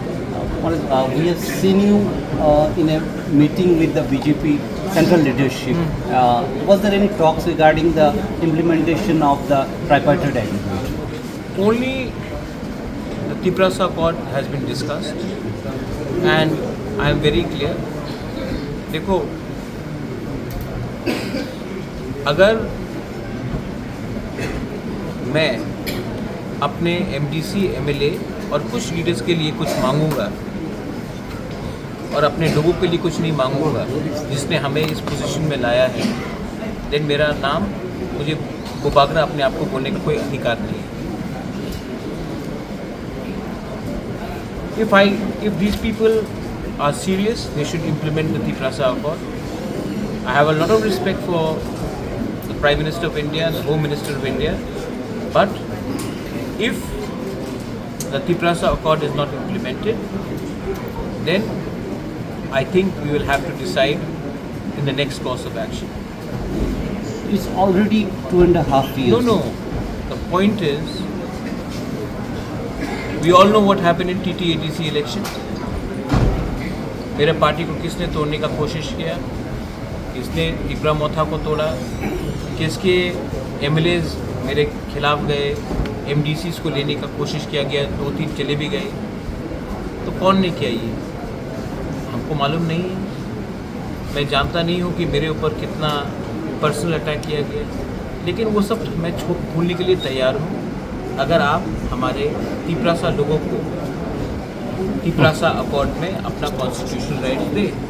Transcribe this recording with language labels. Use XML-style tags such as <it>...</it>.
<en>We have seen you in a meeting with the BJP central leadership. Was there any talks regarding the implementation of the tripartite agreement? Only the Tiprasa Accord has been discussed, and I am very clear.</en> <hi>देखो, अगर मैं अपने MDC MLA और कुछ leaders के लिए कुछ मांगूंगा और अपने लोगों के लिए कुछ नहीं मांगूंगा, जिसने हमें इस पोजीशन में लाया है, देन मेरा नाम, मुझे गुबागरा अपने आप को बोलने का कोई अधिकार नहीं है.</hi> <en>If these people are serious, they should implement the Tiprasa Accord. I have a lot of respect for the Prime Minister of India and the Home Minister of India, but if the Tiprasa Accord is not implemented, then I think we will have to decide in the next course of action. It's already 2.5 years. No. The point is, we all know what happened in TT-ADC election.</en> <hi>मेरे party को किसने तोड़ने का कोशिश किया, किसने इब्राहिम मोथा को तोड़ा, किसके MLAs मेरे खिलाफ गए, MDCs को लेने का कोशिश किया गया, 2-3 चले भी गए. तो कौन ने किया ये, हमको मालूम नहीं है. मैं जानता नहीं हूँ कि मेरे ऊपर कितना पर्सनल अटैक किया गया, लेकिन वो सब मैं भूलने के लिए तैयार हूँ अगर आप हमारे तिप्रासा लोगों को तिप्रासा अकॉर्ड में अपना कॉन्स्टिट्यूशनल राइट दे.</hi>